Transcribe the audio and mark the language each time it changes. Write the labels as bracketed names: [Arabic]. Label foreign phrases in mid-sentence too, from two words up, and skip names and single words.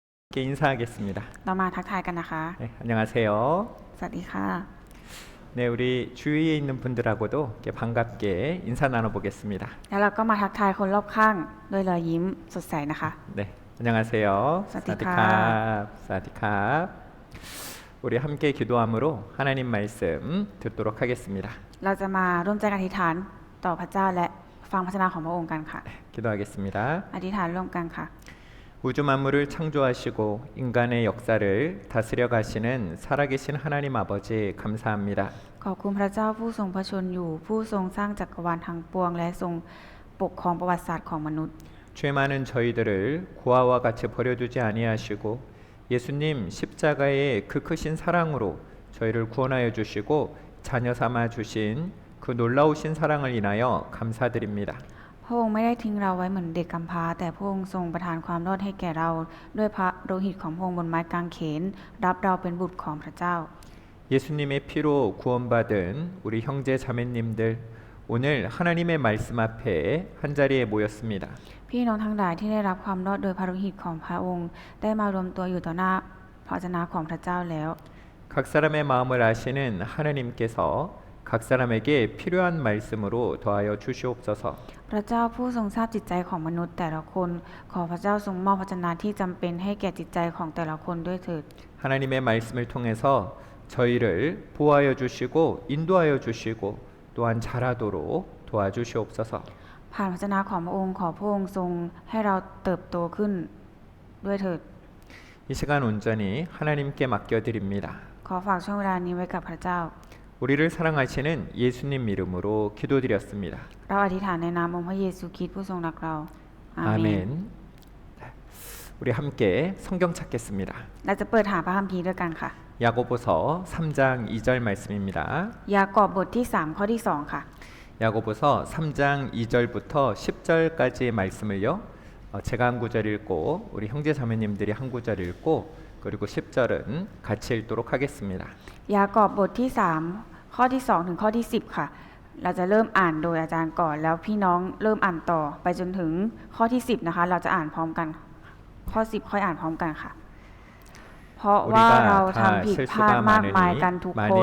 [Korean] 함께 인사하겠습니다. [Thai] เรามาทักทายกันนะคะ [Korean] 네, 안녕하세요. [Thai] สวัสดีค่ะ [Korean] 네, 우리 주위에 있는 분들하고도 이렇게 반갑게 인사 나눠보겠습니다. [Thai] แล้วเราก็มาทักทายคนรอบข้างด้วยรอยยิ้มสดใสนะคะ [Korean] 네, 안녕하세요. [Thai] 사디캅. 사디캅. [Korean] 우리 함께 기도함으로 하나님 말씀 듣도록 하겠습니다. [Thai] เราจะมาร่วมใจกันอธิษฐานต่อพระเจ้าและฟังพระชนะของพระองค์กันค่ะ [Korean] 기도하겠습니다. [Thai] อธิษฐานร่วมกันค่ะ [Korean] 우주 만물을 창조하시고 인간의 역사를 다스려 가시는 살아계신 하나님 아버지 감사합니다. [Thai] ขอบคุณพระเจ้าผู้ทรงพระชนอยู่ผู้ทรงสร้างจักรวาลทั้งปวงและทรงปกครองประวัติศาสตร์ของมนุษย์ [Korean] 죄 많은 저희들을 고아와 같이 버려두지 아니하시고 예수님 십자가의 그 크신 사랑으로 저희를 구원하여 주시고 자녀 삼아 주신 그 놀라우신 사랑을 인하여 감사드립니다. [Thai] พระองค์ไม่ได้ทิ้งเราไว้เหมือนเด็กกำพร้าแต่พระองค์ทรงประทานความรอดให้แก่เราด้วยพระโลหิตของพระองค์บนไม้กางเขนรับเราเป็นบุตรของพระเจ้า [Korean] 예수님의 피로 구원받은 우리 형제 자매님들 오늘 하나님의 말씀 앞에 한자리에 모였습니다. [Thai] พี่น้องทั้งหลายที่ได้รับความรอดโดยพระโลหิตของพระองค์ได้มารวมตัวอยู่ต่อหน้าพระวจนะของพระเจ้าแล้ว [Korean] 각 사람의 마음을 아시는 하나님께서 각 사람에게 필요한 말씀으로 더하여 주시옵소서. [Thai] พระเจ้าผู้ทรงทราบจิตใจของมนุษย์แต่ละคนขอพระเจ้าทรงมอบพระวจนะที่จำเป็นให้แก่จิตใจของแต่ละคนด้วยเถิด [Korean] 하나님의 말씀을 통해서 저희를 보호하여 주시고 인도하여 주시고 또한 잘하도록 도와주시옵소서. [Thai] ผ่านพระวจนะของพระองค์ขอพระองค์ทรงให้เราเติบโตขึ้นด้วยเถิด [Korean] 이 시간 온전히 하나님께 맡겨드립니다. [Thai] ขอฝากช่วงเวลานี้ไว้กับพระเจ้า [Korean] 우리를 사랑하시는 예수님 이름으로 기도드렸습니다. [Thai] เราอธิษฐานในนามองค์พระเยซูคริสต์ผู้ทรงรักเราอาเมน [Korean] 아멘. 우리 함께 성경 찾겠습니다. [Thai] เราจะเปิดหาพระคัมภีร์ด้วยกันค่ะ [Korean] 야고보서 3장 2절 말씀입니다. [Thai] ยากอบบทที่3ข้อที่2ค่ะ [Korean] 야고보서 3장 2절부터 10절까지의 말씀을요. 제가 한 구절 읽고 우리 형제 자매님들이 한 구절 읽고 그리고 10절은 같이 읽도록 하겠습니다. [Thai] ยากอบบทที่3ข้อที่2ถึงข้อที่10ค่ะเราจะเริ่มอ่านโดยอาจารย์ก่อนแล้วพี่น้องเริ่มอ่านต่อไปจนถึงข้อที่10นะคะเราจะอ่านพร้อมกันข้อ10ค่อยอ่านพร้อมกันค่ะเพราะว่าเราทำผิดพลาดมากมายกันทุกคน